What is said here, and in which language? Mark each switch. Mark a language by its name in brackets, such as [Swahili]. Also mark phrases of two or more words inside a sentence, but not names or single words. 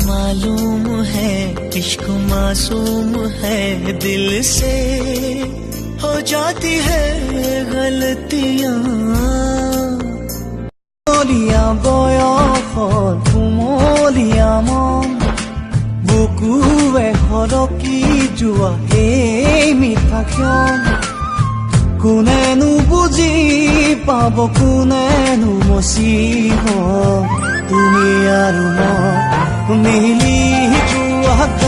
[Hindi] मालूम है इश्क मासूम है, दिल से हो जाती है गलतियां। [Assamese] কুমলীয়া বয়সত কুমলীয়া মন, বুকুৱে সৰকি যোৱা এই মিঠা ক্ষণ, কোনেনো বুজি পাব কোনেনো মচিব, তুমি আৰু মই মিলি যোৱা।